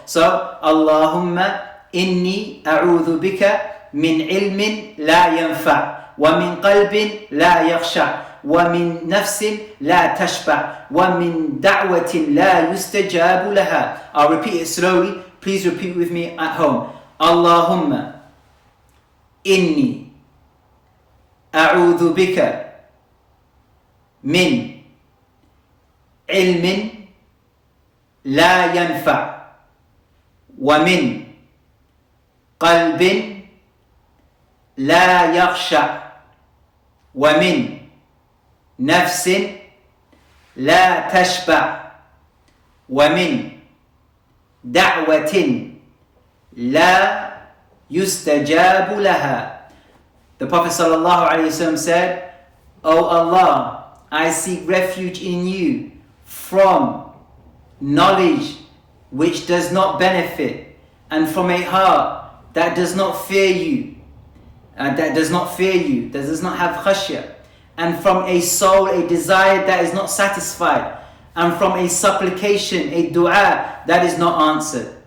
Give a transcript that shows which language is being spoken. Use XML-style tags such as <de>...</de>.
<ar>So, Allahumma inni a'udhu bika min ilmin la yanfa' wa min qalbin la yakhsha' وَمِن نَفْسٍ لَا تَشْبَعْ وَمِن دَعْوَةٍ لَا يُسْتَجَابُ لَهَا.</ar> <en>I'll repeat it slowly. Please repeat with me at home.</en> <ar>Allahumma inni أعوذ بك من علم لا ينفع ومن قلب لا يخشع ومن نفس لا تشبع ومن دعوة لا يستجاب لها.</ar> <en>The Prophet ﷺ said, "O Allah, I seek refuge in you from knowledge which does not benefit, and from a heart that does not fear you, that does not have khashya, and from a soul, a desire that is not satisfied, and from a supplication, a dua that is not answered."</en>